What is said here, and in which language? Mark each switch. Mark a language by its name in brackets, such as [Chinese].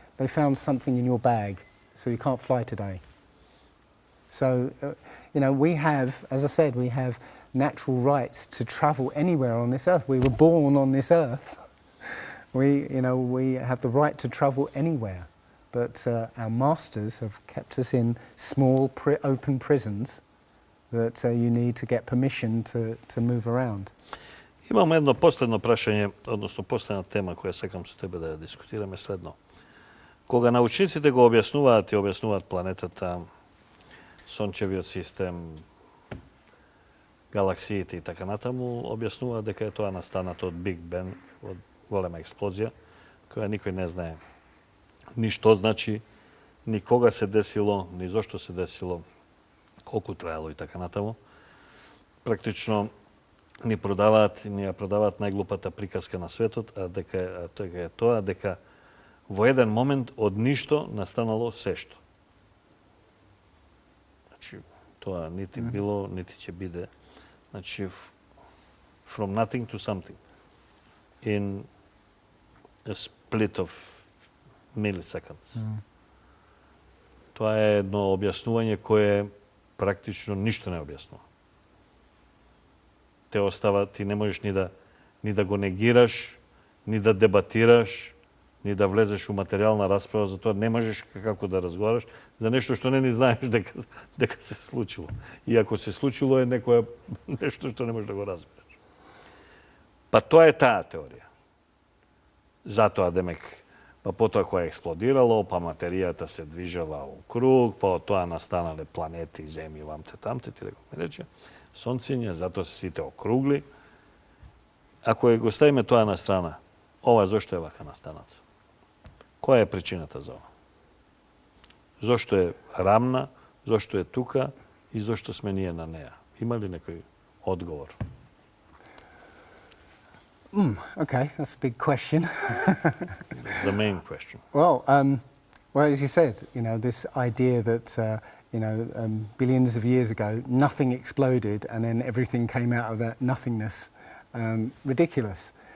[English] They found something in your bag, so you can't fly today. So, you know, we have, as I said, we have natural rights to travel anywhere on this earth. We were born on this earth. We have the right to travel anywhere, but our masters have kept us in small, open prisons. That you need to get permission to move around. [Macedonian] Имам едно последно прашање, односно последна тема која сакам со тебе да ја дискутираме следно. Кога научниците го објаснуваат планетата, сончевиот систем, галаксиите и така натаму, објаснуваат дека е тоа настанато од Биг Бен, од голема експлозија, која никој не знае ни што значи, ни кога се десило, ни зошто се десило, колку траело и така натаму. Практично ни ја продаваат најглупата приказка на светот, а дека е тоа дека во еден момент од ништо настанало сешто. Значи, тоа нити било, нити ќе биде. [English] Значи, from nothing to something. In a split of milliseconds. [Macedonian] Тоа е едно објаснување кое практично ништо не објаснува. Те остава, ти не можеш ни да го негираш, ни да дебатираш, ни да влезеш у материјална расправа, за тоа не можеш како да разговараш за нешто што не ни знаеш дека се случило. И ако се случило е нешто што не можеш да го разбереш. Па тоа е таа теорија. Затоа демек, па потоа која експлодирало, па материјата се движела у круг, па од тоа настанале планети, земји, вамте, тамте, ти рекол ми рече, сонциња, затоа се сите округли. Ако го ставиме тоа на страна, ова зошто е вака настанато? Која е причината за ова? Зошто е рамна, зошто е тука и зошто сме ние на неа? Има ли некој одговор? [English] Okay, that's a big question. The main question. Well, as you said, you know, this idea that billions of years ago nothing exploded and then everything came out of that nothingness, ridiculous.